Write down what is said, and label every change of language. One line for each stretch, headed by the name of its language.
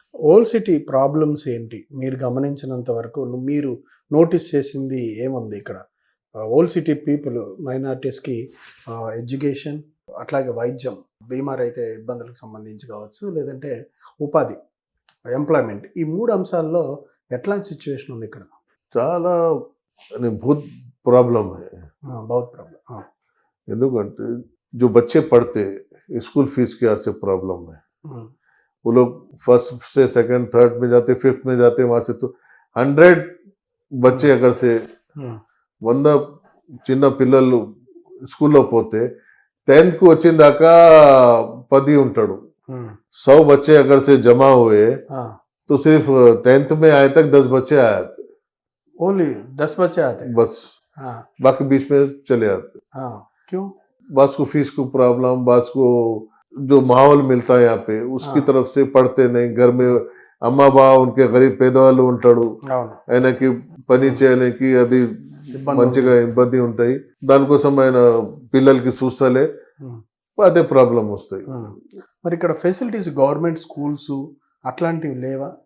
Telugu: Old city problems ఏంటి మీరు గమనించినంత వరకు, మీరు నోటీస్ చేసింది ఏముంది ఇక్కడ? ఓల్డ్ సిటీ పీపుల్, మైనారిటీస్కి ఎడ్యుకేషన్, అట్లాగే వైద్యం, బీమా అయితే ఇబ్బందులకు సంబంధించి కావచ్చు, లేదంటే ఉపాధి, ఎంప్లాయ్మెంట్, ఈ మూడు అంశాల్లో ఎట్లాంటి సిచ్యువేషన్ ఉంది ఇక్కడ? చాలా
Hindi: बहुत प्रॉब्लम है, बहुत प्रॉब्लम.
Telugu: ఎందుకంటే
Hindi: जो बच्चे पढ़ते स्कूल फीस की वजह से प्रॉब्लम है. वो लोग फर्स्ट से सेकंड थर्ड में जाते, फिफ्थ में जाते, वहां से तो 100 बच्चे अगर से 100
Telugu: చిన్న పిల్లలు స్కూల్లో పోతే 10th కు వచ్చిందాకా 10 ఉంటాడు.
Hindi: 100 बच्चे अगर से जमा हुए तो सिर्फ 10th में आए तक 10 बच्चे आए थे. ओनली 10 बच्चे आते बस, बाकी बीच में चले आते. क्यों? बस को फीस को प्रॉब्लम, बस को जो माहौल मिलता है यहाँ पे उसकी तरफ से पढ़ते नहीं. घर में अम्मा बाबा उनके गरीब
Telugu: పేదవాళ్ళు ఉంటాడు, ఆయనకి పని చేయడానికి అది మంచిగా ఇబ్బంది ఉంటాయి. దానికోసం ఆయన పిల్లలకి చూస్తలే, అదే ప్రాబ్లం వస్తాయి. మరి ఇక్కడ ఫెసిలిటీస్, గవర్నమెంట్ స్కూల్స్ అట్లాంటివి లేవా?